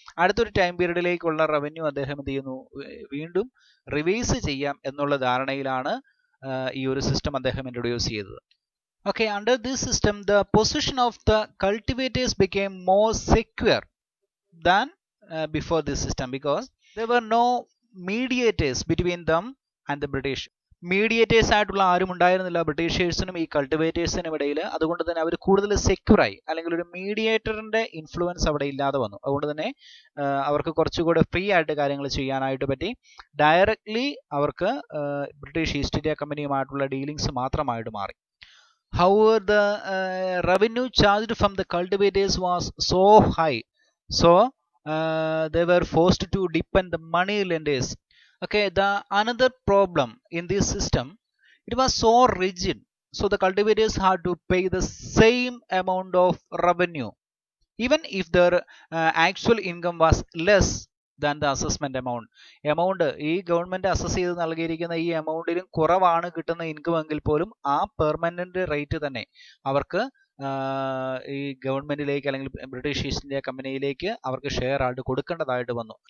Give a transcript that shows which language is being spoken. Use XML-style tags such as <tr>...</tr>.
<ml>അടുത്തൊരു time പീരീഡിലേക്കുള്ള revenue അദ്ദേഹം എന്ത് ചെയ്യുന്നു, വീണ്ടും റിവൈസ് ചെയ്യാം എന്നുള്ള ധാരണയിലാണ് ഈ ഒരു സിസ്റ്റം അദ്ദേഹം ഇൻട്രൊഡ്യൂസ് ചെയ്തത്.</ml> <en>Okay, under this system, the position of the cultivators became more secure than before this system, because there were no mediators between them and the British.</en> <ml>Mediators ആയിട്ടുള്ള ആരും ഉണ്ടായിരുന്നില്ല ബ്രിട്ടീഷേഴ്സിനും ഈ കൾട്ടിവേറ്റേഴ്സിനും ഇടയിൽ. അതുകൊണ്ട് തന്നെ അവർ കൂടുതൽ സെക്യൂറായി, അല്ലെങ്കിൽ ഒരു മീഡിയേറ്ററിന്റെ ഇൻഫ്ലുവൻസ് അവിടെ ഇല്ലാതെ വന്നു. അതുകൊണ്ട് തന്നെ അവർക്ക് കുറച്ചുകൂടെ ഫ്രീ ആയിട്ട് കാര്യങ്ങൾ ചെയ്യാനായിട്ട് പറ്റി. ഡയറക്ട്ലി അവർക്ക് ബ്രിട്ടീഷ് ഈസ്റ്റ് ഇന്ത്യ കമ്പനിയുമായിട്ടുള്ള ഡീലിങ്സ് മാത്രമായിട്ട് മാറി.</ml> <en>However, the revenue charged from the cultivators was so high, so they were forced to depend the money lenders. Okay, the another problem in this system, it was so rigid, so the cultivators had to pay the same amount of revenue even if their actual income was less than the assessment amount.</en> <ml>ഈ government assess ചെയ്ത് നൽകിയിരിക്കുന്ന ഈ എമൗണ്ടിലും കുറവാണ് കിട്ടുന്ന income എങ്കിൽ പോലും ആ permanent rate തന്നെ അവർക്ക് ഈ ഗവൺമെന്റിലേക്ക് അല്ലെങ്കിൽ ബ്രിട്ടീഷ് ഈസ്റ്റ് ഇന്ത്യ കമ്പനിയിലേക്ക് അവർക്ക് ഷെയർ ആയിട്ട് കൊടുക്കേണ്ടതായിട്ട് വന്നു.</ml>